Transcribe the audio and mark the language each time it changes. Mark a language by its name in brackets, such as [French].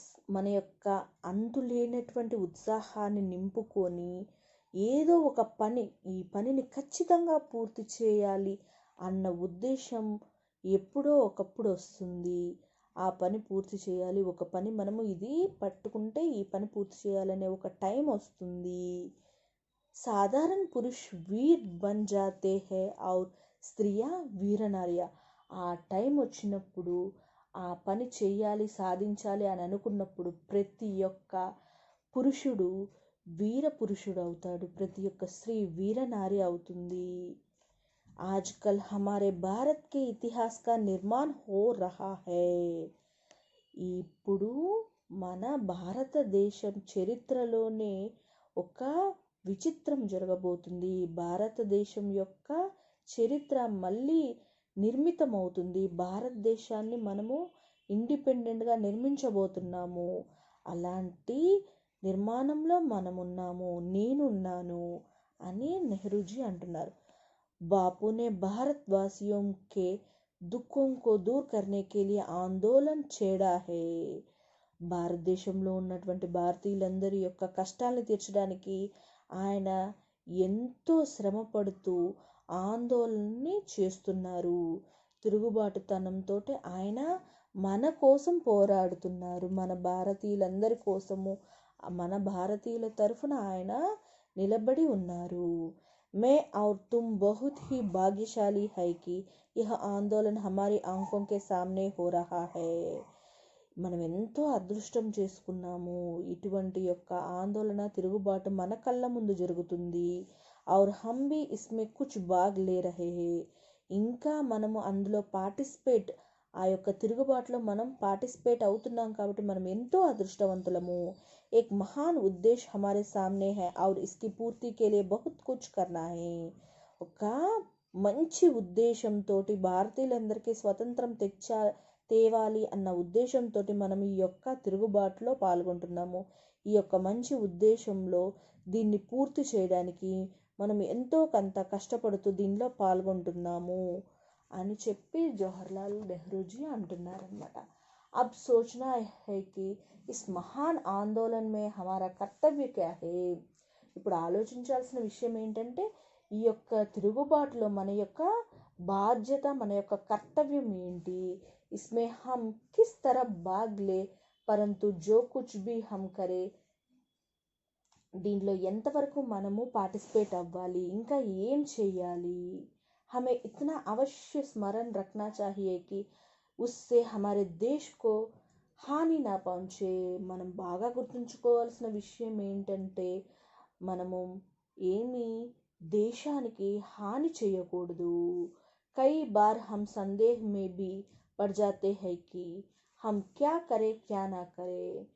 [Telugu] మన యొక్క అంతులేనటువంటి ఉత్సాహాన్ని నింపుకొని ఏదో ఒక పని, ఈ పనిని ఖచ్చితంగా పూర్తి చేయాలి అన్న ఉద్దేశం ఎప్పుడో ఒకప్పుడు వస్తుంది. ఆ పని పూర్తి చేయాలి, ఒక పని మనము ఇది పట్టుకుంటే ఈ పని పూర్తి చేయాలనే ఒక టైం వస్తుంది. [Hindi] साधारण पुरुष वीर बन जाते हैं और స్త్రీయా వీరనార్య. [Telugu] ఆ టైం వచ్చినప్పుడు, ఆ పని చెయ్యాలి, సాధించాలి అని అనుకున్నప్పుడు ప్రతి ఒక్క పురుషుడు వీర పురుషుడు అవుతాడు, ప్రతి ఒక్క స్త్రీ వీరనారి అవుతుంది. [Hindi] आजकल हमारे भारत के इतिहास का निर्माण हो रहा है. [Telugu] ఇప్పుడు మన భారతదేశం చరిత్రలోనే ఒక విచిత్రం జరగబోతుంది. భారతదేశం యొక్క చరిత్ర మళ్ళీ నిర్మితమవుతుంది. భారతదేశాన్ని మనము ఇండిపెండెంట్గా నిర్మించబోతున్నాము. అలాంటి నిర్మాణంలో మనమున్నాము, నేనున్నాను అని నెహ్రూజీ అంటున్నారు. [Hindi] बापू ने भारतवासियों के दुखों को दूर करने के लिए आंदोलन छेड़ा है. [Telugu] భారతదేశంలో ఉన్నటువంటి భారతీయులందరి యొక్క కష్టాలను తీర్చడానికి ఆయన ఎంతో శ్రమపడుతూ ఆందోళనని చేస్తున్నారు. తిరుగుబాటుతనంతో ఆయన మన కోసం పోరాడుతున్నారు. మన భారతీయులందరి కోసము, మన భారతీయుల తరఫున ఆయన నిలబడి ఉన్నారు. [Hindi] मैं और तुम बहुत ही भाग्यशाली है कि यह आंदोलन हमारी आंखों के सामने हो रहा है. [Telugu] మనం ఎంతో అదృష్టం చేసుకున్నాము. ఇటువంటి యొక్క ఆందోళన, తిరుగుబాటు మన కళ్ళ ముందు జరుగుతుంది. [Hindi] और हम भी इसमें कुछ भाग ले रहे हैं. [Telugu] ఇంకా మనము అందులో ఆ యొక్క తిరుగుబాటులో మనం పార్టిసిపేట్ అవుతున్నాం కాబట్టి మనం ఎంతో అదృష్టవంతులము. [Hindi] एक महान उद्देश्य हमारे सामने है और इसकी पूर्ति के लिए बहुत कुछ करना है. [Telugu] ఒక మంచి ఉద్దేశంతో భారతీయులందరికీ స్వతంత్రం తేవాలి అన్న ఉద్దేశంతో మనం ఈ యొక్క తిరుగుబాటులో పాల్గొంటున్నాము. ఈ యొక్క మంచి ఉద్దేశంలో దీన్ని పూర్తి చేయడానికి మనం ఎంతో కొంత కష్టపడుతూ దీనిలో పాల్గొంటున్నాము అని చెప్పి జవహర్లాల్ నెహ్రూజీ అంటున్నారన్నమాట. [Hindi] अब सोचना है कि इस महान आंदोलन में हमारा कर्तव्य क्या है. [Telugu] ఇప్పుడు ఆలోచించాల్సిన విషయం ఏంటంటే, ఈ యొక్క తిరుగుబాటులో మన యొక్క బాధ్యత, మన యొక్క కర్తవ్యం ఏంటి. [Hindi] इसमें हम किस तरह भाग ले परंतु जो कुछ भी हम करे, [Telugu] దీంట్లో ఎంతవరకు మనము పార్టిసిపేట్ అవ్వాలి, ఇంకా ఏం చేయాలి. [Hindi] हमें इतना अवश्य स्मरण रखना चाहिए कि उससे हमारे देश को హాని నా పహుంచే. [Telugu] మనం బాగా గుర్తుంచుకోవాల్సిన విషయం ఏంటంటే, మనము ఏమి దేశానికి హాని చేయకూడదు. [Hindi] కై బార్ హమ్ సందేహ్ మే భీ పడ్ జాతే హై కి హమ్ క్యా కరే క్యా నా కరే.